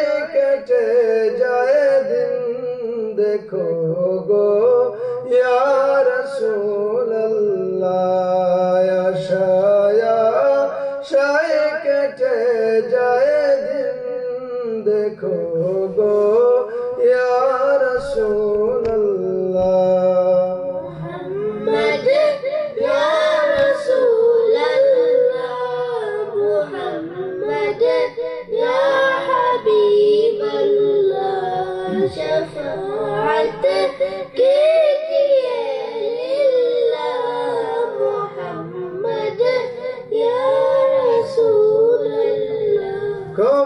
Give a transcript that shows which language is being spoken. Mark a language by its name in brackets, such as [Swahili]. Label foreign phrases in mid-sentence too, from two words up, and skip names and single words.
[Bangla] কেটে যায় দিন দেখো গো [Arabic] يا رسول الله [Bangla] আশায় আশায় কেটে যায় দিন দেখো গো [Arabic] يا رسول الله [Urdu] محمد [Arabic] یا رسول اللہ [Urdu] محمد [Arabic] یا حبیب اللہ [Urdu] شفاعت کیجئے للہ محمد [Arabic] یا رسول اللہ